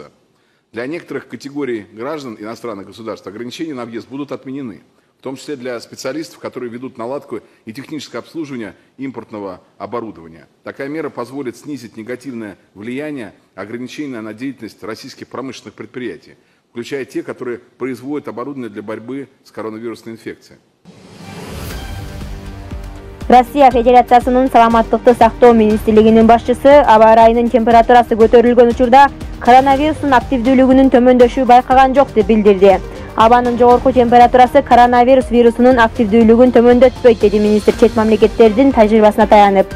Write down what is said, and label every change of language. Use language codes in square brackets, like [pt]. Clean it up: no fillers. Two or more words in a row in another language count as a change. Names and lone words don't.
[ru] Для некоторых категорий граждан иностранных государств ограничения на въезд будут отменены, в том числе для специалистов, которые ведут наладку и техническое обслуживание импортного оборудования. Такая мера позволит снизить негативное влияние ограничения на деятельность российских промышленных предприятий, включая те, которые производят оборудование для борьбы с коронавирусной инфекцией. [ky] Россия Федерациясынын саламаттыкты сактоо министрлигинин башчысы аба ырайынын температурасы көтөрүлгөн учурда коронавирустун активдүүлүгүнүн төмөндөшү байкаган жок деп билдирди. Абанын жогорку температурасы коронавирус вирусунун активдүүлүгүн төмөндөтпөйт, деди министр чет мамлекеттердин тажрыйбасына таянып.